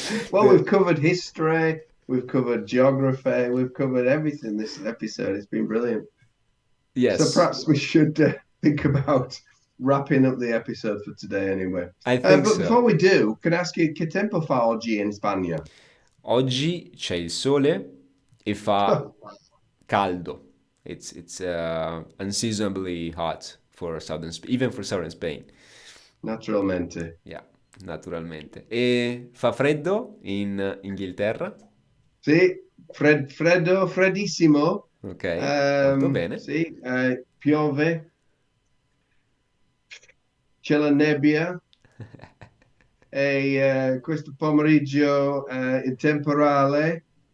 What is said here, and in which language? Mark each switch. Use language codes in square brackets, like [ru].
[en] Well, we've covered history, we've covered geography, we've covered everything this episode. It's been brilliant. So yes, perhaps we should think about wrapping up the episode for today anyway. I think But before so. we do, can I ask you, [it] che tempo fa oggi in Spagna? Oggi c'è il sole e fa caldo. [en] It's unseasonably hot for even for southern Spain. [it] Naturalmente. Yeah, naturalmente. E fa freddo in Inghilterra? Sì, freddo, freddissimo. Ok, molto bene. Sì, piove, c'è la nebbia e questo pomeriggio il temporale.